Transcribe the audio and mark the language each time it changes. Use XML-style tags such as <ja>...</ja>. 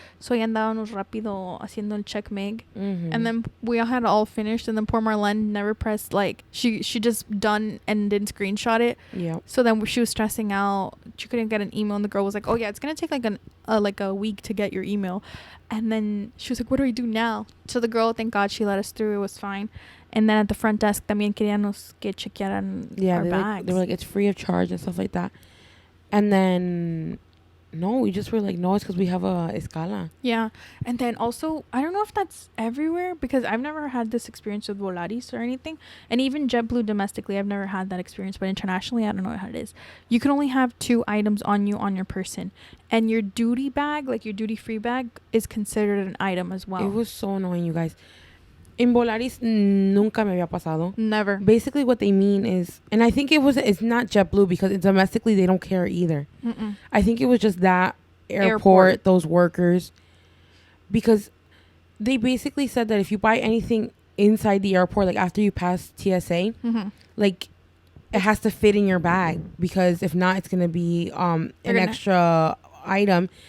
<en>So</en> <es>ya andábamos rápido haciendo el</es> <en>check meg, and then we all had all finished, and then poor Marlene never pressed, like she just done and didn't screenshot it. Yeah. So then she was stressing out. She couldn't get an email, and the girl was like, "Oh yeah, it's gonna take like a week to get your email." And then she was like, "What do we do now?" So the girl, thank God, she let us through. It was fine. And then at the front desk,</en> <es>también queríamos que chequearan</es> <en>our bags. They were like, it's free of charge and stuff like that. And then, no, we just were like, no, it's because we have a escala. Yeah. And then also, I don't know if that's everywhere, because I've never had this experience with Volaris or anything. And even JetBlue domestically, I've never had that experience. But internationally, I don't know how it is. You can only have 2 items on you on your person. And your duty bag, like your duty-free bag, is considered an item as well. It was so annoying, you guys.</en> <es>In Volaris, nunca me había pasado.</es> <en>Never. Basically, what they mean is, and I think it's not JetBlue, because domestically they don't care either. I think it was just that airport, those workers, because they basically said that if you buy anything inside the airport, like after you pass TSA, like it has to fit in your bag, because if not, it's gonna be an extra item.</en>